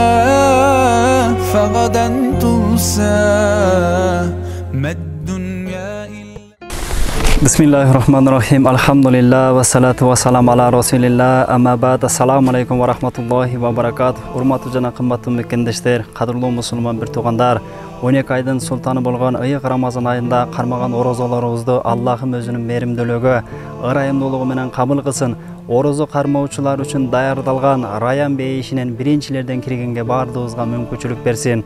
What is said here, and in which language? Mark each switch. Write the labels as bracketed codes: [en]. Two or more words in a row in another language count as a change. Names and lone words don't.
[ar] فغدا تنسى ما الدنيا إلا. بسم الله الرحمن الرحيم. الحمد لله والصلاة والسلام على رسول الله. أما بعد. السلام عليكم ورحمة الله وبركاته. [ky] Урматтуу жана кымбаттуу мекендештер, кадырлуу мусулман бир туугандар, 12 айдын султаны болгон ыйык Рамазан айында кармаган орозолорубузду Аллахым өзүнүн мээримдүүлүгү, ырайымдуулугу менен кабыл кылсын. Орозо кармоочулар үчүн даярдалган Раян бейишинен биринчилерден киргенге баардыгыбызга мүмкүнчүлүк берсин.